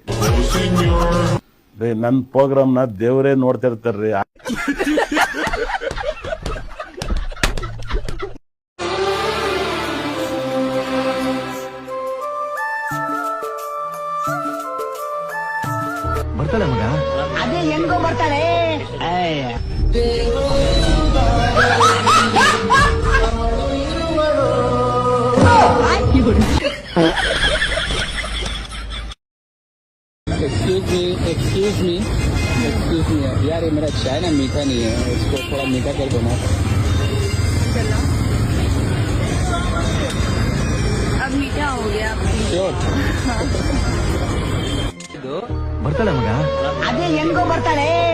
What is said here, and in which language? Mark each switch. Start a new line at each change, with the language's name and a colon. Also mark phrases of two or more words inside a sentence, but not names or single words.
Kannada: ರೇ, ನನ್ ಪ್ರೋಗ್ರಾಮ್ ನ ದೇವರೇ ನೋಡ್ತಾ ಇರ್ತಾರ್ರಿ. ಬರ್ತಾಳೆ ಮಗ. ಅದೇ ಹೆಂಗೋ ಬರ್ತಾಳೆ.
English: excuse me
Hindi: यार, ये मेरा चाय ना मीठा नहीं है, इसको थोड़ा मीठा कर दो ना. अब मीठा हो गया.
Kannada: ಬರ್ತಾಳೆ ಮಗ. ಅದೇ ಹೆಂಗೋ ಬರ್ತಾಳೆ.